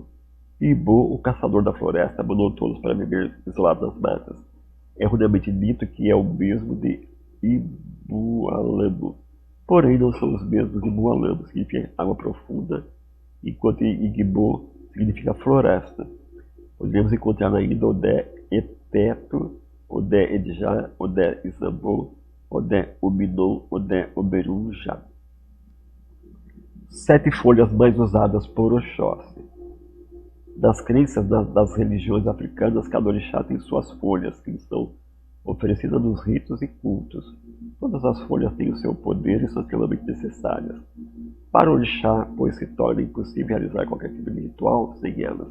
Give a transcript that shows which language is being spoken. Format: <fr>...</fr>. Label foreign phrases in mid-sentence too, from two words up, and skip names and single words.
<pt>Ibu, o caçador da floresta, abandonou todos para viver isolado nas matas. É erroneamente dito que é o mesmo de Ibualamo. Porém, não são os mesmos de Ibualamo, que significa água profunda, enquanto Igbo significa floresta. Podemos encontrar ainda Odé Eteto, Odé Edjá, Odé Isambô, Odé Uminon, Odé Oberunjá. 7 folhas mais usadas por Oxóssi. Nas crenças das religiões africanas, cada orixá tem suas folhas, que são oferecidas nos ritos e cultos. Todas as folhas têm o seu poder e são extremamente necessárias. Para o orixá, pois se torna impossível realizar qualquer tipo de ritual sem elas.</pt>